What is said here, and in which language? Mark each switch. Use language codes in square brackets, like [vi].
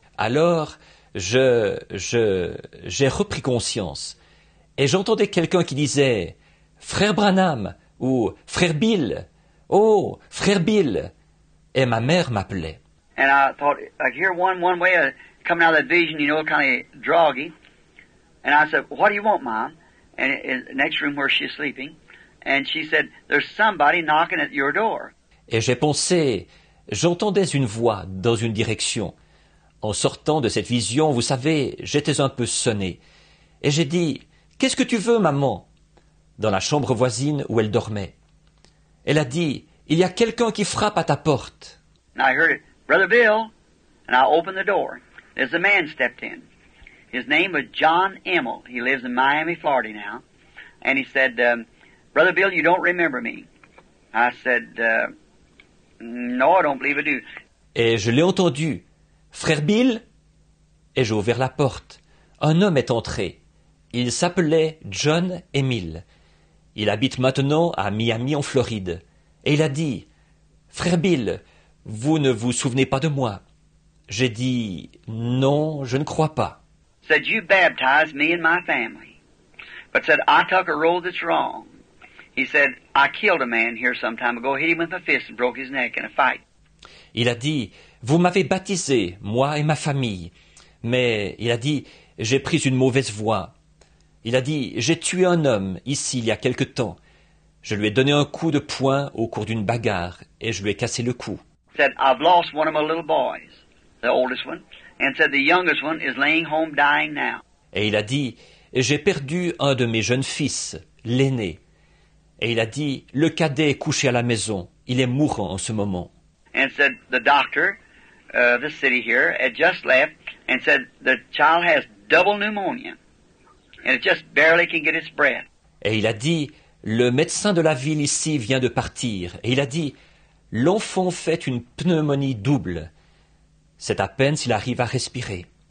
[fr] Alors, j'ai repris conscience. Et j'entendais quelqu'un qui disait, Frère Branham, ou Frère Bill. Oh, Frère Bill. Et ma mère m'appelait. [en] And I thought, I could hear one way coming out of that vision, kind of droggy. And I said, "What do you want, Mom?" And in the next room where she's sleeping. And she said, "There's somebody knocking at your door." [fr] Et j'ai pensé, j'entendais une voix dans une direction. En sortant de cette vision, vous savez, j'étais un peu sonné. Et j'ai dit, qu'est-ce que tu veux, maman? Dans la chambre voisine où elle dormait. Elle a dit, il y a quelqu'un qui frappe à ta porte. [en] And I heard it, "Brother Bill." And I opened the door. There's a man stepped in. His name was John Emmel. He lives in Miami, Florida now. And he said, "Brother Bill, you don't remember me." I said, "No, I don't believe I do." [fr] Et je l'ai entendu. Frère Bill? Et j'ai ouvert la porte. Un homme est entré. Il s'appelait John Emil. Il habite maintenant à Miami en Floride. Et il a dit, Frère Bill, vous ne vous souvenez pas de moi? J'ai dit, non, je ne crois pas. [en] Said, "You baptized me and my family." But said, "I took a road that's wrong." He said, "I killed a man here some time ago, hit him with a fist and broke his neck in a fight." [fr] Il a dit, vous m'avez baptisé, moi et ma famille. Mais il a dit, j'ai pris une mauvaise voie. Il a dit, j'ai tué un homme ici il y a quelque temps. Je lui ai donné un coup de poing au cours d'une bagarre et je lui ai cassé le cou. [en] Said, I've lost one of my little boys, the oldest one, and said the youngest one is laying home dying now. [fr] Et il a dit, j'ai perdu un de mes jeunes fils, l'aîné. Et il a dit, le cadet est couché à la maison, il est mourant en ce moment. [en] And said the doctor, this city here, had just left and said the child has double pneumonia and it just barely can get its breath. [fr] Et il a dit, le médecin de la ville ici vient de partir. Et il a dit, l'enfant fait une pneumonie double. C'est à peine s'il arrive à respirer.